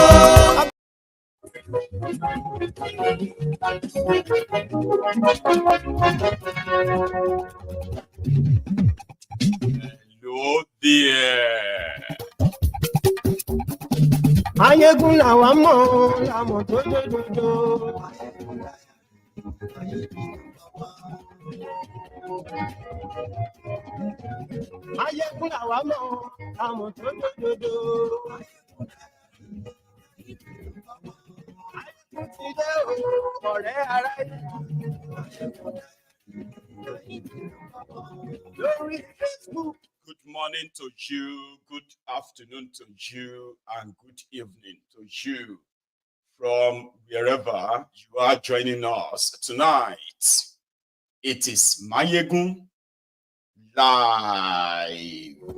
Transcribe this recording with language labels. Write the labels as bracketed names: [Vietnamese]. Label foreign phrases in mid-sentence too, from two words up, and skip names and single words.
[English] Hello there. [Yoruba] Maiyegun làwa mọ̀, làmọ̀ tó dòdòdò. Maiyegun làwa mọ̀, làmọ̀ tó dòdòdò. Maiyegun ti dé o, ọ̀rẹ́ ará lórí Facebook. [English] Good morning to you, good afternoon to you, and good evening to you from wherever you are joining us tonight. It is Maiyegun Live.